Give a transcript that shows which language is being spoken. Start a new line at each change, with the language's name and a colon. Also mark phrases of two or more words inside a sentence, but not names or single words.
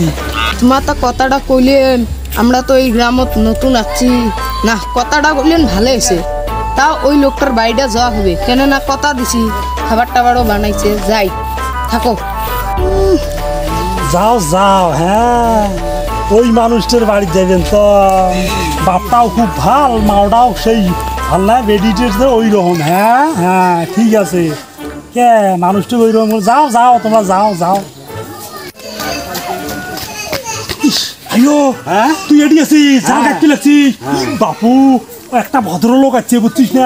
Bangla: তোমার তো কথাটা কইলেন, আমরা তো এই গ্রামত নতুন আছি না, কথাটা বললেন ভালো হয়েছে। তাও ওই লোকটার বাড়িটা যাওয়া হবে, কেন না কথা দিছি, খাবার টাবারও বানাইছে। যাই, থাকো। যাও যাও, হ্যাঁ ওই মানুষটার বাড়ি যাবেন তো। বাপটাও খুব ভাল, মাওটাও সেই ভাল না, বেডিটের ওই রকম। হ্যাঁ হ্যাঁ ঠিক আছে, কে মানুষটা ওই রকম। যাও যাও, তোমরা যাও যাও। আইও, হ্যাঁ তুই এটি আছিস? যা দেখতে লাগছিস? বাপু একটা ভদ্রলোক আছে, বুঝছিস না?